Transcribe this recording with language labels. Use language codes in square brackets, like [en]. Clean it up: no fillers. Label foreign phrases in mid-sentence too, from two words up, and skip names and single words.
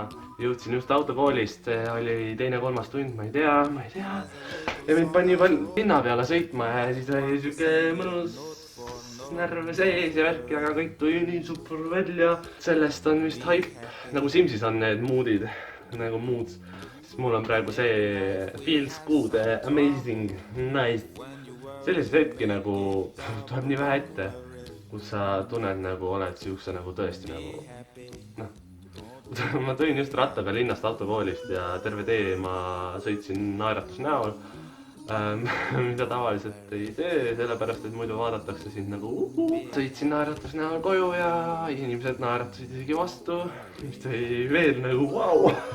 [et] Jõudsin just autokoolist, oli teine-kolmas tund, ma ei tea. Ja mind pani juba linna peale sõitma ja siis oli siuke mõnus närve sees ja värk, aga kõik tuli nii super välja. Sellest on vist hype, nagu Simsis on need moodid, nagu moods. Siis mul on praegu see [en] feels good, amazing, nice. [et] Sellised hetki nagu tuleb nii vähe ette, kus sa tunned nagu oled siukse nagu tõesti nagu, noh. Ma tõin just rattaga linnast autokoolist ja terve tee ma sõitsin naeratus näol, mida tavaliselt ei tee, sellepärast et muidu vaadatakse sind nagu Sõitsin naeratus näol koju ja inimesed naeratasid isegi vastu, mis tõi veel nagu vau.